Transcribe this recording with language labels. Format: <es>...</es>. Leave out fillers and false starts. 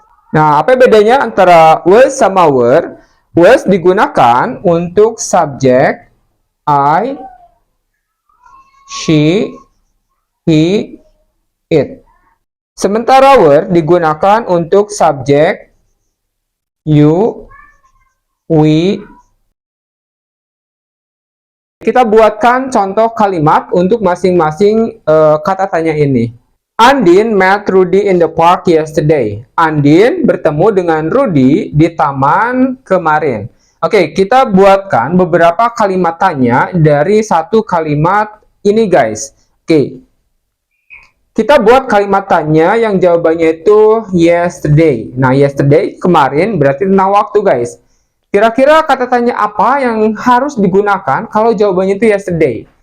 <id>Nah, apa bedanya antara was sama were? Was digunakan untuk subjek I, she, he, it. Sementara were digunakan untuk subjek you, we. Kita buatkan contoh kalimat untuk masing-masing kata tanya ini.</id> <en>Andin met Rudy in the park yesterday.</en> <id>Andin bertemu dengan Rudy di taman kemarin. Oke, kita buatkan beberapa kalimat tanya dari satu kalimat ini guys. Oke, kita buat kalimat tanya yang jawabannya itu yesterday. Nah, yesterday kemarin berarti tentang waktu guys. Kira-kira kata tanya apa yang harus digunakan kalau jawabannya itu yesterday?</id>